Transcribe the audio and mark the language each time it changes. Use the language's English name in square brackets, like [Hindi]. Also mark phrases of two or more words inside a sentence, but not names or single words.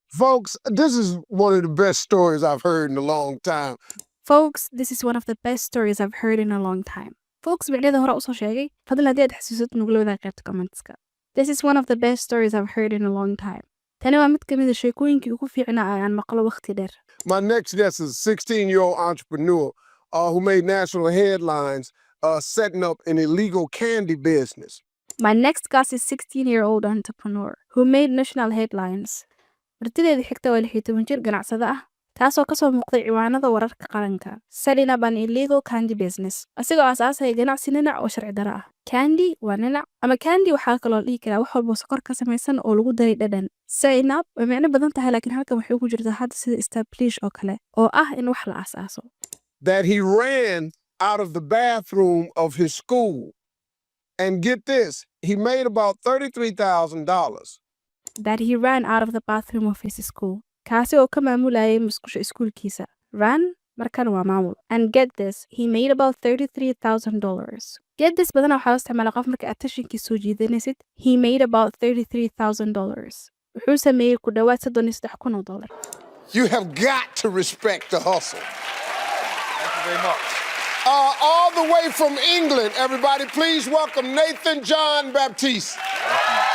[English] Folks, this is one of the best stories I've heard in a long time. Folks, this is one of the best stories I've heard in a long time. Folks, [Somali] micnada hore usoo sheegay fadlan haddii aad xasuusad nugula wadaag qaybta commentska. [English] This is one of the best stories I've heard in a long time. [Somali] Tani waa mid ka mid a sheekooyinkii ugu fiicnaa aan maqlo waqti dheer. [English] My next guest is a 16-year-old entrepreneur who made national headlines setting up an illegal candy business. My next guest is 16-year-old entrepreneur who made national headlines. [Somali] Martideeda xigta waa 16 jir ganacsade ah taasoo kasoo muuqday ciwaanada wararka qaranka [English] setting up an illegal candy business [Somali] asigoo aasaasaya ganacsi ninac oo sharci daro ah. Candy waa ninac ama candy waxaa kaloo dhihi karaa wax walba sokor ka samaysan oo lagu daray dhadhan. [English] Setting up [Somali] way micno badan tahay laakiin halkan waxay ku jirtaa hadda sida establish oo kale oo ah in wax la aasaaso. [English] That he ran out of the bathroom of his school. And get this, he made about $33,000. That he ran out of the bathroom of his school. [Somali] Kaasi oo ka maamulayay musqusha iskuulkiisa. Ran markan waa maamul. [English] And get this, he made about $33,000. Get this [Somali] badan waxaa loo isticmaala qof marka aad tashinkii soo jiidanaysid. [English] He made about $33,000. [Somali] Wuxuu sameeyey ku dhawaad $33,000. [English] You have got to respect the hustle. Thank you very much. All the way from England, everybody, please welcome Nathan John Baptiste.